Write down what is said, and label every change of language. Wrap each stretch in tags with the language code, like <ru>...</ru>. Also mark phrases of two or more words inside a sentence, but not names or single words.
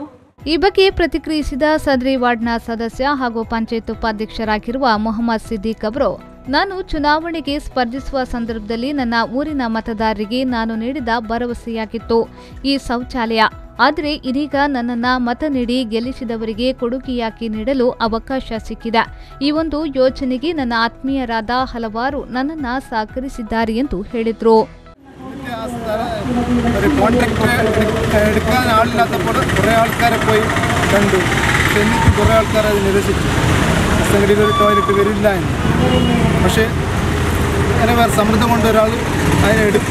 <kn>ಈ ಬಗ್ಗೆ ಪ್ರತಿಕ್ರಿಯಿಸಿದ ಸದರಿ ವಾರ್ಡ್ನ ಸದಸ್ಯ ಹಾಗೂ ಪಂಚಾಯತ್ ಉಪಾಧ್ಯಕ್ಷರಾಗಿರುವ ಮೊಹಮ್ಮದ್ ಸಿದ್ದಿಕ್ ಅವರು, ನಾನು ಚುನಾವಣೆಗೆ ಸ್ಪರ್ಧಿಸುವ ಸಂದರ್ಭದಲ್ಲಿ ನನ್ನ ಊರಿನ ಮತದಾರರಿಗೆ ನಾನು ನೀಡಿದ ಭರವಸೆಯಾಗಿತ್ತು ಈ ಶೌಚಾಲಯ. ಆದರೆ ಇದೀಗ ನನ್ನನ್ನು ಮತ ನೀಡಿ ಗೆಲ್ಲಿಸಿದವರಿಗೆ ಕೊಡುಗೆಯಾಗಿ ನೀಡಲು ಅವಕಾಶ ಸಿಕ್ಕಿದೆ. ಈ ಒಂದು ಯೋಜನೆಗೆ ನನ್ನ ആത്മീയരാದ ಹಲವಾರು ನನ್ನನ್ನು സഹകരിಸಿದ್ದಾರೆ ಎಂದು ಹೇಳಿದರು.</kn> <ml>ഒരു കോൺട്രാക്ട് എടുക്കാൻ ആളില്ലാത്തപ്പോൾ കുറേ ആൾക്കാരെ പോയി കണ്ടു. എന്നിട്ട് കുറേ ആൾക്കാർ അത് നിരസിച്ചു. സംഘടിയിൽ ഒരു ടോയ്ലറ്റ് വരില്ല എന്ന്. പക്ഷേ അങ്ങനെ വേറെ സമ്മർദ്ദം കൊണ്ട് ഒരാൾ അതിനെ എടുത്തു.</ml>